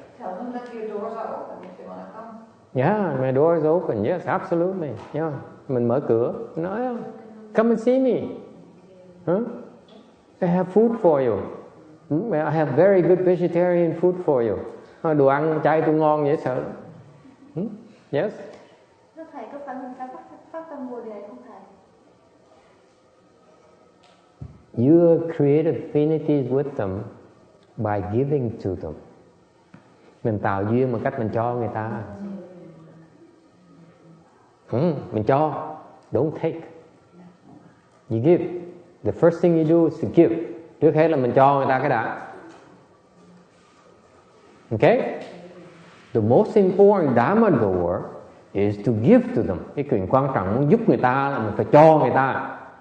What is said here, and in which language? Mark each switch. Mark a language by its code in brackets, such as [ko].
[en] Tell them that your doors are open if they want to come. Yeah, my door is open. Yes, absolutely. Yeah, [vi] mình mở cửa. [en] Nói, come and see me. I have food for you. I have very good vegetarian food for you. [vi] Đồ ăn chay tôi ngon dễ sợ. Yes. Thầy có phải mình phải phát tâm Bồ Đề không thầy? [en] You create affinities with them by giving to them. [vi] Mình tạo duyên bằng cách mình cho người ta. Mình cho, [en] don't take. You give. The first thing you do is to give. [vi] Trước hết là mình cho người ta cái đã. [en] Okay? The most important dharma of the world is to give to them. [vi] Cái chuyện quan trọng muốn giúp người ta là mình phải cho người ta.